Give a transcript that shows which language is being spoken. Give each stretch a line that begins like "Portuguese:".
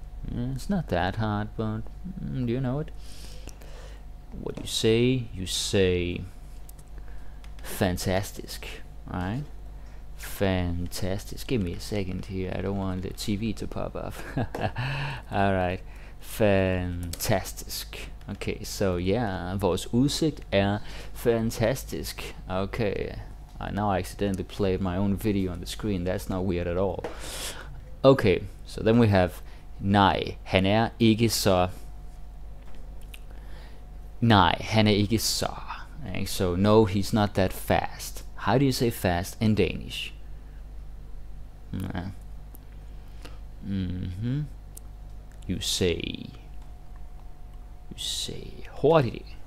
English: It's not that hard, but do you know it? What do you say? You say fantastisk, right? Fantastic. Give me a second here. I don't want the TV to pop up. All right. Fantastisk. Okay, so yeah,
Danish: vores udsigt er fantastisk.
English: Okay. Now I accidentally played my own video on the screen. That's not weird at all. Okay, so then we have
Danish: nej, han er ikke så. Nej, han er ikke så.
English: Okay, so no, he's not that fast. How do you say fast in Danish? You say hurtig.